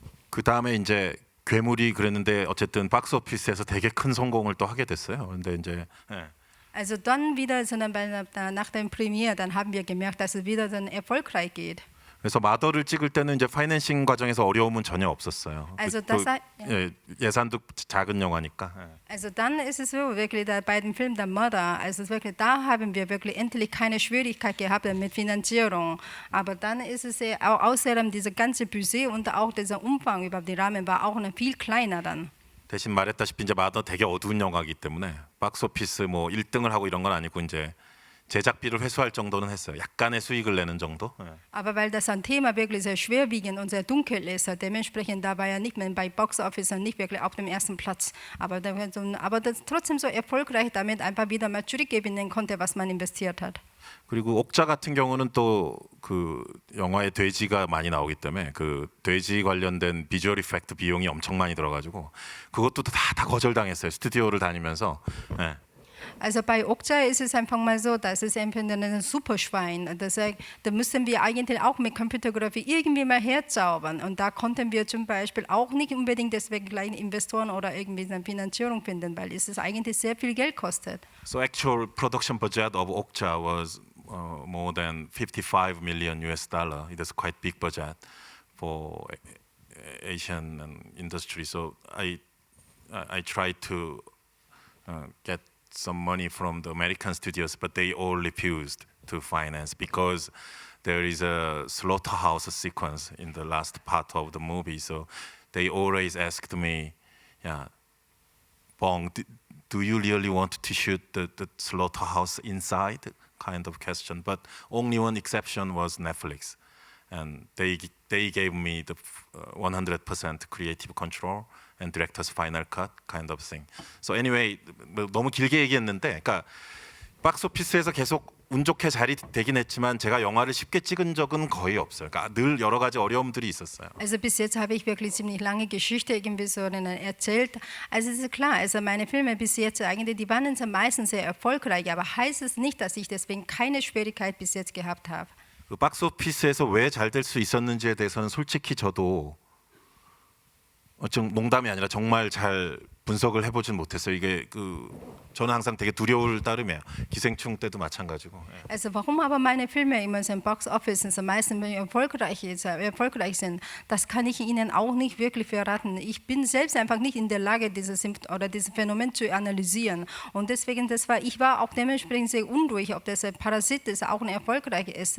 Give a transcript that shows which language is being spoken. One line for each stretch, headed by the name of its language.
Korean: 그 다음에 이제 괴물이 그랬는데 어쨌든 박스오피스에서 되게 큰 성공을 또 하게 됐어요. 근데 이제
German: Also dann wieder, nach der Premiere, dann haben wir gemerkt, dass es wieder dann erfolgreich geht.
Korean: 그래서 마더를 찍을 때는 이제 파이낸싱 과정에서 어려움은 전혀 없었어요.
German: Also
Korean: 예산도 작은 영화니까.
German: Also dann ist es so, wirklich bei dem Film Der Mörder, also wirklich, da haben wir wirklich endlich keine Schwierigkeit gehabt mit Finanzierung. Aber dann ist es auch außerdem dieses ganze Budget und auch dieser Umfang über die Rahmen war auch viel kleiner dann.
Korean: 대신 말했다시피 이제 마더 되게 어두운 영화이기 때문에 박스오피스 뭐 1등을 하고 이런 건 아니고 이제 제작비를 회수할 정도는 했어요. 약간의 수익을 내는 정도.
German: Aber weil das ein Thema wirklich sehr schwerwiegend und sehr dunkel ist, dementsprechend da war ja nicht mehr bei Box Office nicht wirklich auf dem ersten Platz. Aber das trotzdem so erfolgreich damit einfach wieder mal zurückgewinnen konnte, was man investiert hat.
Korean: 그리고 옥자 같은 경우는 또 그 영화에 돼지가 많이 나오기 때문에 그 돼지 관련된 비주얼 이펙트 비용이 엄청 많이 들어가지고 그것도 다 거절당했어요. 스튜디오를 다니면서. 네.
German: Also bei Okja ist es einfach mal so, das ist einfach ein Superschwein. Da müssen wir eigentlich auch mit Computergrafik irgendwie mal herzaubern. Und da konnten wir zum Beispiel auch nicht unbedingt deswegen gleich Investoren oder irgendwie eine Finanzierung finden, weil es eigentlich sehr viel Geld kostet.
English: So actual production budget of Okja was more than 55 million US dollar. It is quite big budget for Asian industry. So I tried to get some money from the American studios, but they all refused to finance because there is a slaughterhouse sequence in the last part of the movie. So they always asked me, "Yeah, Bong, do you really want to shoot the slaughterhouse inside?" Kind of question. But only one exception was Netflix, and they gave me the 100% creative control and director's final cut kind of thing. So anyway,
Korean: 너무 길게 얘기했는데, 그러니까 박스오피스에서 계속 운 좋게 잘 되긴 했지만 제가 영화를 쉽게 찍은 적은 거의 없어요. 그러니까 늘 여러 가지 어려움들이 있었어요.
German: Also bis jetzt habe ich wirklich ziemlich lange Geschichte irgendwie so erzählt. Also es ist klar, also meine Filme bis jetzt eigentlich, die waren meistens sehr erfolgreich, aber heißt es nicht, dass ich deswegen keine Schwierigkeit bis jetzt gehabt habe.
Korean: 그 박스오피스에서 왜 잘 될 수 있었는지에 대해서는 솔직히 저도 좀 농담이 아니라 정말 잘 분석을 해보진 못했어요. 이게 저는 항상 되게 두려울 따름이에요. 기생충 때도 마찬가지고.
German: Also warum aber meine Filme immer so im Box Office so meistens erfolgreich sind, das kann ich Ihnen auch nicht wirklich verraten. Ich bin selbst einfach nicht in der Lage, dieses Phänomen zu analysieren. Und deswegen, ich war auch dementsprechend sehr unruhig, ob das ein Parasit ist, auch ein erfolgreicher ist.